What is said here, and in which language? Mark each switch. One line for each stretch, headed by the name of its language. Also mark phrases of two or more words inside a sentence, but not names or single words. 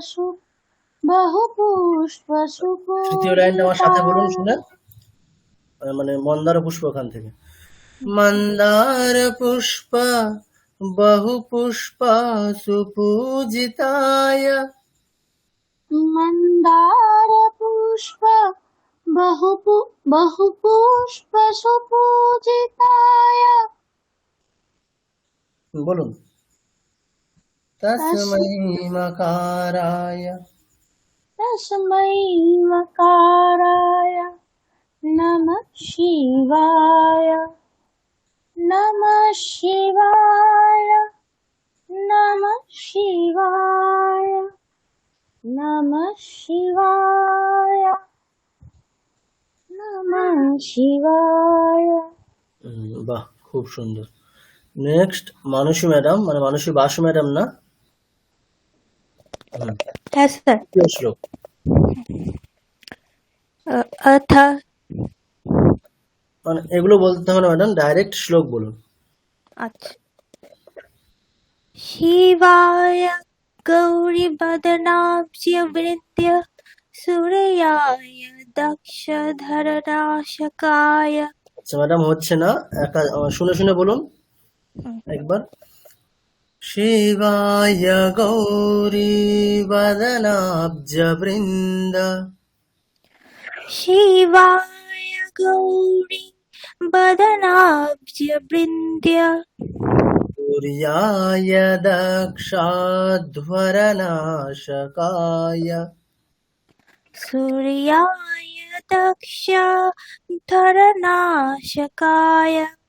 Bangla: তৃতীয় লাইনটা আমার সাথে বলুন শুনে, মানে মন্দার পুষ্প ওখান থেকে।
Sanskrit: মন্দার পুষ্প বহু পুষ্প সুপূজিতায় मन्दारपुष्प बहुपुष्प सुपूजिताय বলুন। তস্मै মকারায় तस्मै मकाराय नमः शिवाय नमः शिवाय नमः शिवाय नमः शिवाय नमः शिवाय।
Bangla: বাহ, খুব সুন্দর। নেক্সট মানসী ম্যাডাম, মানে মানসী বাসু ম্যাডাম না? হ্যাঁ স্যার। দ্বিতীয় শ্লোক।
Sanskrit: अथ
Bangla: মানে এগুলো বলতে হবে না ম্যাডাম, ডাইরেক্ট শ্লোক বলুন।
Sanskrit: अच्छा शिवाय गौरीवदनाब्जवृत्य सूर्याय दक्षधरनाशकाय।
Bangla: আচ্ছা ম্যাডাম, হচ্ছে না, শুনে শুনে বলুন একবার।
Sanskrit: শিবায় গৌরী বদনাব্জ বৃন্দ शिवाय गौरी वदनाब्जवृन्द्य सूर्याय दक्षाध्वरनाशकाय सूर्याय दक्षधरनाशकाय